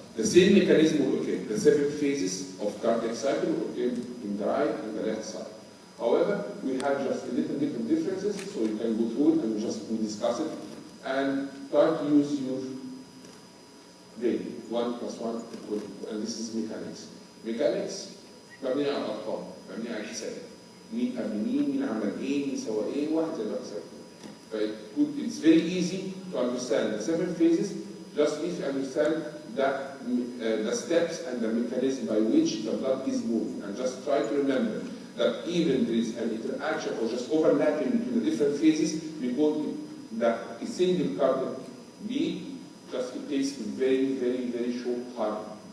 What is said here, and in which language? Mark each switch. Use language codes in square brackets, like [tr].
[en] The same mechanism will occur. The 7 phases of cardiac cycle will occur in the right and the left side. However, we have just a little different differences, so you can go through it and we discuss it and try to use your brain. 1 + 1 = and this is mechanics. [ar] Mechanics مبنية على الأرقام، مبنية على الحسابات. مين قبل مين عمل إيه، مين سوى إيه، واحد زي الواحد سوى. [en] It's very easy to understand the 7 phases just if you understand the steps and the mechanism by which the blood is moving. And just try to remember that even there is an interaction or just overlapping between the different phases, because that a single cardiac beat just it takes very, very, very short time.